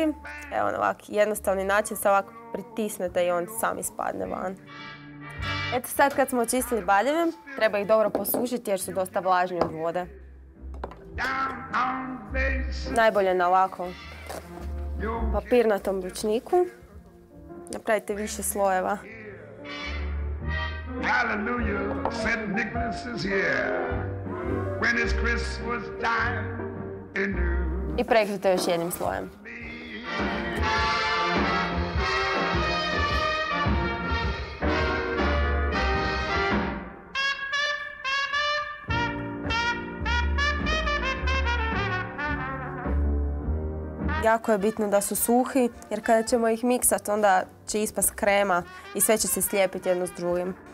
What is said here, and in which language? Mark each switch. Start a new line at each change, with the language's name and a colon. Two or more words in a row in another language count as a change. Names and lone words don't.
Croatian: Evo na ovak jednostavni način, sad ovako pritisnete i on sam ispadne van. Eto sad kad smo očistili bademe, treba ih dobro posušiti jer su dosta vlažni od vode. Najbolje na ovako papirnatom ručniku. Napravite više slojeva.
English: Hallelujah, Saint Nicholas is here. When it's Christmas time in New.
Croatian: I prekrite još jednim slojem. Jako je bitno da su suhi, jer kada ćemo ih miksati, onda će ispast krema i sve će se slijepiti jedno s drugim.